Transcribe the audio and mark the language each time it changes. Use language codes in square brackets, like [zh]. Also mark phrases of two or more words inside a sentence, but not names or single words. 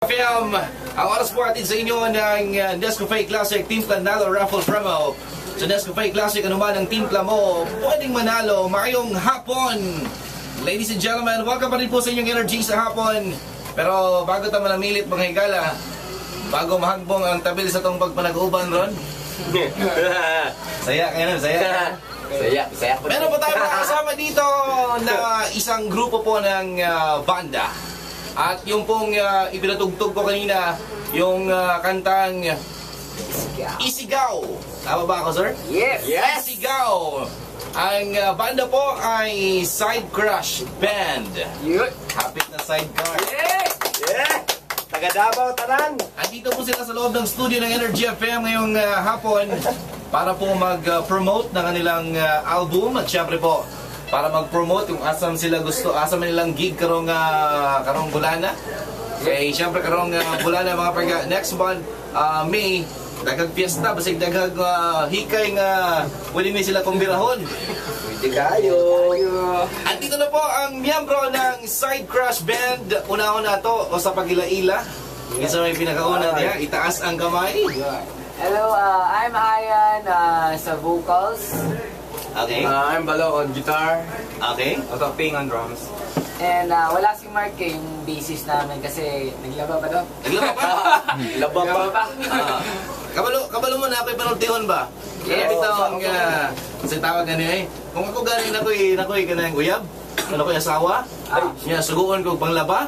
[tl] FM, ang oras po atin sa inyo ng Nescafe Classic Timpla Nalo Raffle Promo. Sa Nescafe Classic, anuman ang timpla mo, pwedeng manalo. [ceb] Mayong hapon! [en] Ladies and gentlemen, [tl] welcome pa rin po sa inyong energy sa hapon. [ceb] Pero bago tayo manamilit mga higala, bago mahagbong ang tabil sa tong pagpanag-uban ron. [tl] Saya kayo nun, saya. Saya. Meron po tayo makakasama dito na isang grupo po ng banda. At yung pong ipinatugtog ko kanina, yung kantang Isigaw. Tama ba ako, sir? Yes! Isigaw. Ang banda po ay Side Crush Band. Kapit na sidecar. [ceb] Yeah! Taga Davao, tanan! [tl] Andito po sila sa loob ng studio ng Energy FM ngayong hapon para po mag-promote ng kanilang album at syempre po para mag-promote kung asam sila gusto, asam nilang gig [ceb] karong bulana. Okay, syempre karong bulana mga pag [en] next month, [ceb] May, daghang piyesta, basig daghang hikay nga pwede may sila kumbirahon. [tl] Pwede kayo! At dito na po ang miyembro ng Side Crush Band. [ceb] Una-una na to o sa pagila-ila. Isa may pinakauna niya, itaas ang kamay. [en] Hello, I'm Ayan sa vocals. Okay. I'm Balo on guitar. Okay. Ito Ping on drums. [tl] And wala si Mark yung bassist namin kasi naglaba pa daw. Naglaba pa? Laba pa. [ceb] Kabalo mo na ako'y panultihon ba? Kaya ito ang kasi tawag nga niya kung ako galing nako'y kanang uyab, ano ko'y asawa, niya suguon ko panglaba.